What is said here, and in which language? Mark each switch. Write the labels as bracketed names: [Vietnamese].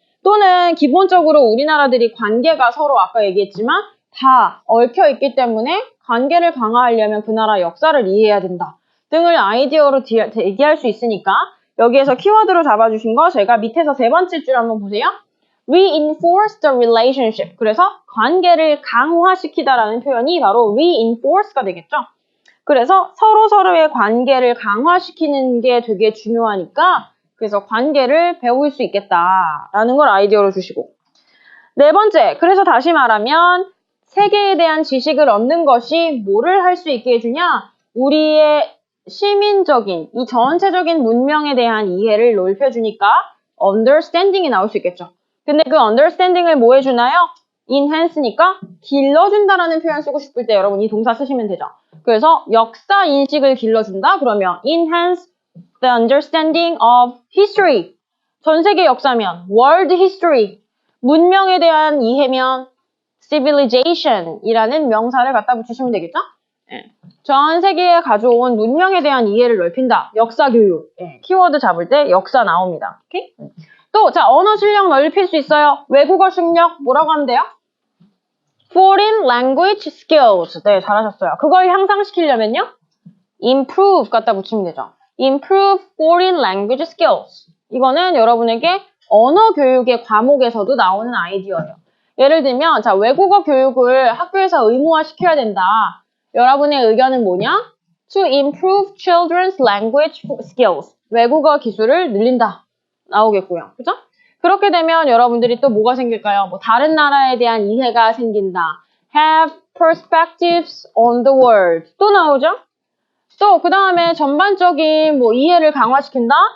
[Korean] 또는 기본적으로 우리나라들이 관계가 서로 아까 얘기했지만 다 얽혀있기 때문에 관계를 강화하려면 그 나라 역사를 이해해야 된다. 등을 아이디어로 얘기할 수 있으니까 여기에서 키워드로 잡아주신 거 제가 밑에서 세 번째 줄 한번 보세요. [English] reinforce the relationship. [Korean] 그래서 관계를 강화시키다라는 표현이 바로 reinforce가 되겠죠. 그래서 서로서로의 관계를 강화시키는 게 되게 중요하니까 그래서 관계를 배울 수 있겠다라는 걸 아이디어로 주시고 네 번째, 그래서 다시 말하면 세계에 대한 지식을 얻는 것이 뭐를 할 수 있게 해주냐? 우리의 시민적인, 이 전체적인 문명에 대한 이해를 넓혀주니까 understanding이 나올 수 있겠죠. 근데 그 understanding을 뭐 해주나요? enhance니까 길러준다라는 표현 쓰고 싶을 때 여러분 이 동사 쓰시면 되죠. 그래서 역사 인식을 길러준다? 그러면 [English] enhance the understanding of history. [Korean] 전 세계 역사면 [English] world history. [Korean] 문명에 대한 이해면 civilization이라는 명사를 갖다 붙이시면 되겠죠? 예. 전 세계에 가져온 문명에 대한 이해를 넓힌다. 역사 교육. 예. 키워드 잡을 때 역사 나옵니다. 오케이? 또, 자, 언어 실력 넓힐 수 있어요. 외국어 실력 뭐라고 하면 돼요? [English] Foreign language skills. [Korean] 네, 잘하셨어요. 그걸 향상시키려면요? [English] improve [Korean] 갖다 붙이면 되죠. [English] improve foreign language skills. [Korean] 이거는 여러분에게 언어 교육의 과목에서도 나오는 아이디어예요. 예를 들면, 자, 외국어 교육을 학교에서 의무화 시켜야 된다. 여러분의 의견은 뭐냐? [English] To improve children's language skills. [Korean] 외국어 기술을 늘린다. 나오겠고요. 그죠? 그렇게 되면 여러분들이 또 뭐가 생길까요? 뭐 다른 나라에 대한 이해가 생긴다. [English] Have perspectives on the world. [Korean] 또 나오죠? 또 그 다음에 전반적인 뭐 이해를 강화시킨다.